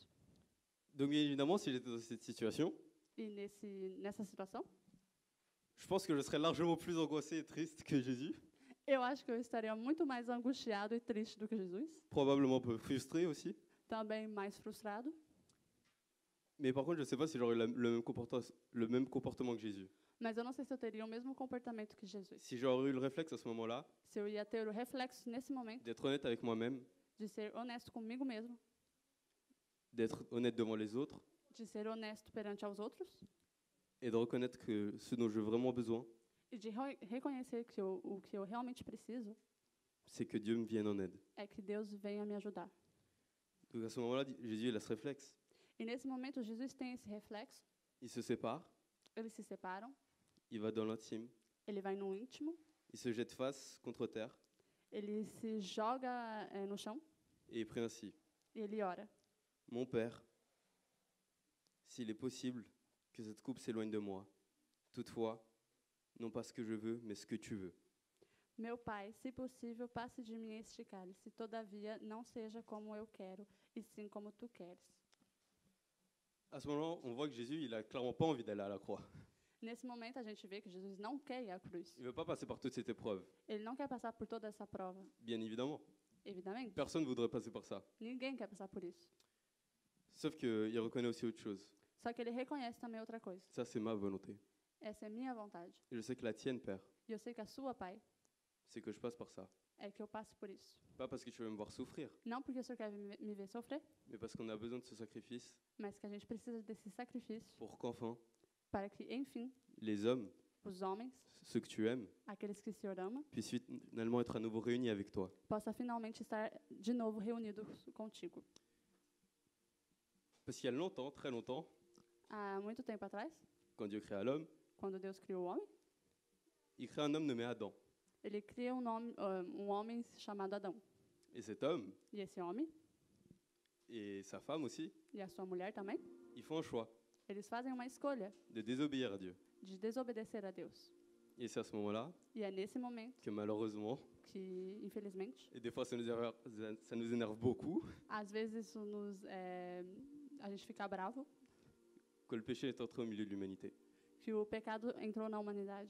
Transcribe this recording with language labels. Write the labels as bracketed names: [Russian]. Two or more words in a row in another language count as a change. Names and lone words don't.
[French] Donc bien évidemment, si j'étais dans cette situation, [Portuguese] E nessa situação, [French] je pense que je serais largement plus angoissé et triste que Jésus. [Portuguese] Eu acho que eu estaria muito mais angustiado e triste do que Jesus. [French] Probablement un peu frustré aussi. [Portuguese] Também mais frustrado. [French] Mais par contre, je ne sais pas si j'aurais le même comportement que Jésus. [Portuguese] Mas eu não sei se eu teria o mesmo comportamento que Jesus. [French] Si j'aurais eu le réflexe à ce moment-là [Portuguese] Se eu ia ter o reflexo nesse momento [French] d'être honnête avec moi-même, [Portuguese] de ser honesto comigo mesmo, [French] d'être honnête devant les autres [Portuguese] de ser honesto perante aos outros [French] et de reconnaître que ce dont j'ai vraiment besoin, [Portuguese] e de reconhecer que o que eu realmente preciso [French] c'est que Dieu me vienne en aide. [Portuguese] é que Deus venha me ajudar. [French] Donc à ce moment-là, Jésus il a ce réflexe. [Portuguese] E nesse momento Jesus tem esse reflexo, [French] Il se sépare, [Portuguese] eles se separam, [French] il va dans l'intime, [Portuguese] ele vai no íntimo, [French] il se jette face contre terre [Portuguese] ele se joga no chão [French] et il prie ainsi. [Portuguese] e ele ora. [French] Mon Père, s'il est possible que cette coupe s'éloigne de moi, toutefois, non pas ce que je veux, mais ce que tu veux. [Portuguese] Meu Pai, se possível, passe de mim este cálice, todavia não seja como eu quero, e sim como tu queres. [French] À ce moment-là, on voit que Jésus, il a clairement pas envie d'aller à la croix. [Portuguese] Nesse momento, a gente vê que Jesus não quer ir à cruz. [French] Il veut pas passer par toute cette épreuve, [Portuguese] Ele não quer passar por toda essa prova, [French] bien évidemment. [Portuguese] evidente. [French] Personne ne voudrait passer par ça. [Portuguese] Ninguém quer passar por isso. [French] Sauf qu'il reconnaît aussi autre chose. [Portuguese] Só que ele reconhece também outra coisa. [French] Ça, c'est ma volonté. [Portuguese] Essa é minha vontade. [French] Et je sais que la tienne, Père, [Portuguese] E eu sei que a sua, Pai, [French] c'est que je passe par ça. [Portuguese] é que eu passe por isso. [French] Pas parce que tu veux me voir souffrir, [Portuguese] Não porque o Senhor quer me ver sofrer, [French] mais parce qu'on a besoin de ce sacrifice [Portuguese] mas que a gente precisa desse sacrifício [French] pour qu'enfin, [Portuguese] para que, enfim, [French] les hommes, [Portuguese] os homens, [French] ceux que tu aimes, [Portuguese] aqueles que o Senhor ama, [French] puissent finalement être à nouveau réunis avec toi. [Portuguese] possa finalmente estar de novo reunidos contigo. [French] Parce qu'il y a longtemps, très longtemps, [Portuguese] Há muito tempo atrás, [French] quand Dieu créa l'homme, [Portuguese] quando Deus criou o homem, [French] il crée un homme nommé Adam. [Portuguese] ele cria um homem chamado Adão. [French] Et cet homme, [Portuguese] E esse homem, [French] et sa femme aussi, [Portuguese] e a sua mulher também, [French] ils font un choix [Portuguese] eles fazem uma escolha [French] de désobéir à Dieu. [Portuguese] de desobedecer a Deus. [French] Et c'est à ce moment-là [Portuguese] E é nesse momento [French] que malheureusement, [Portuguese] que, infelizmente, [French] et des fois ça nous énerve beaucoup, [Portuguese] às vezes isso a gente fica bravo, [French] que le péché est entré au milieu de l'humanité. [Portuguese] que o pecado entrou na humanidade.